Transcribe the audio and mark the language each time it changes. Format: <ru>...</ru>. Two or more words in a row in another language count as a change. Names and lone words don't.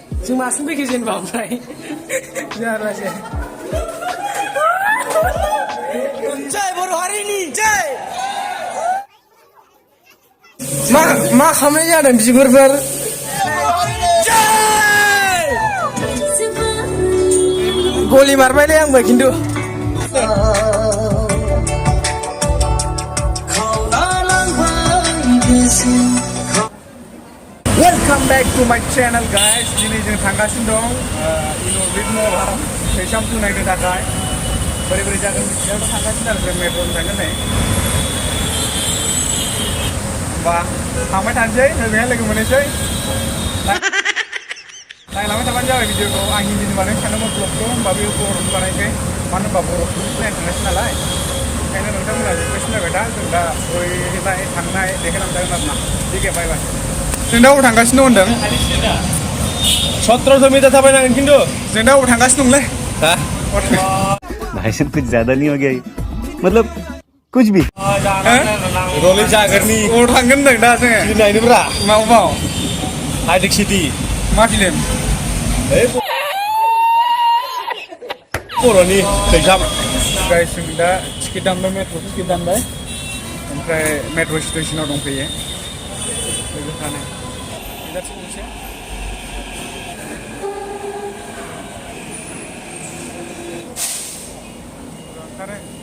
<brx>जों मासिम फैखो जेनेबा ओमफ्राय जारलासो जय बर' हारिनि जय मा खालामनाय जादों बिगुरफोर गलि मारबायलै आंबो खिन्थु</brx> <en>welcome back to my channel guys</en> <brx>दिनै जों थांगासिनो दं इन'र्बिट मलाव फैसा नायनो थाखाय बोरै बोरै जागोन बिदियाव थांगासिनो आरो जों मेट्र'जों थांगोन नै होमबा थांबाय थानोसै नैबेहाय लोगो मोननोसै नायलांबाय थाबानो जाबाय भिडिअखौ आं हिन्दीनि बानायनो सानदोंमोन ब्लगखौ होमबा बे बर'नि बानायसै मानो होनबा बर'खौ नायनो थांगासिनो नालाय ओंखायनो नोंथांमोना रिकुवेस्ट जाबाय दा जों दा ओरैहाय थांनाय देखायलांजागोन आरो ना</brx> <hi>ठीक है</hi> <en>bye bye</en> <brx>जों दा अबाव थांगासिनो होनदों 1700 मीटर थाबायनांगोन खिन्थु जों दा अबाव थांगासिनो दंलै</brx> <hi>भाई साहब कुछ ज्यादा नहीं हो गया मतलब कुछ भी</hi> <brx>रलै जागोरनि अबाव थांगोन होनदों दा जोङो नायनोब्रा माव</brx> <en>hitech city</en> <brx>मा फिल्म बर'नि खैजाम गाइस जों दा टिकेट दानबाय</brx> <en>metro ticket</en> <brx>दानबाय ओमफ्राय मेट्र' स्टेसनाव दंफैयो लोगोफ्रानो बिदासो गंसे ओंखारो</brx>